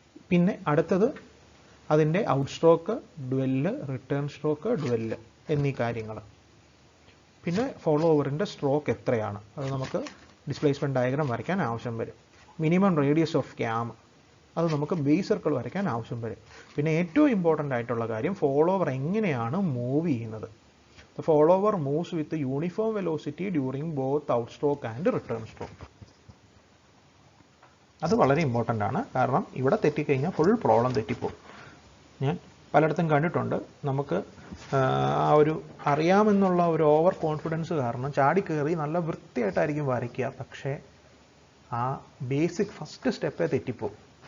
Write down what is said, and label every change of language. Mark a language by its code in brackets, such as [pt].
[ml] പിന്നെ അടുത്തത് അതിൻ്റെ out stroke, dwell, return stroke, dwell എന്നീ കാര്യങ്ങൾ. പിന്നെ ഫോളോവറിൻ്റെ സ്ട്രോക്ക് എത്രയാണ്, അത് നമുക്ക് ഡിസ്പ്ലേസ്മെൻറ്റ് ഡയഗ്രാം വരയ്ക്കാൻ ആവശ്യം വരും. മിനിമം റേഡിയസ് ഓഫ് ക്യാം, അത് നമുക്ക് ബേസ് സർക്കിൾ വരയ്ക്കാൻ ആവശ്യം വരും. പിന്നെ ഏറ്റവും ഇമ്പോർട്ടൻ്റ് ആയിട്ടുള്ള കാര്യം, ഫോളോവർ എങ്ങനെയാണ് മൂവ് ചെയ്യുന്നത്. [en] The follower moves with uniform velocity during both outstroke and return stroke. [ml] അത് വളരെ ഇമ്പോർട്ടൻ്റ് ആണ്, കാരണം ഇവിടെ തെറ്റിക്കഴിഞ്ഞാൽ ഫുൾ പ്രോബ്ലം തെറ്റിപ്പോകും. ഞാൻ പലയിടത്തും കണ്ടിട്ടുണ്ട്, നമുക്ക് ആ ഒരു അറിയാമെന്നുള്ള ഒരു ഓവർ കോൺഫിഡൻസ് കാരണം ചാടിക്കയറി നല്ല വൃത്തിയായിട്ടായിരിക്കും വരയ്ക്കുക, പക്ഷേ ആ ബേസിക് ഫസ്റ്റ് സ്റ്റെപ്പേ തെറ്റിപ്പോകും.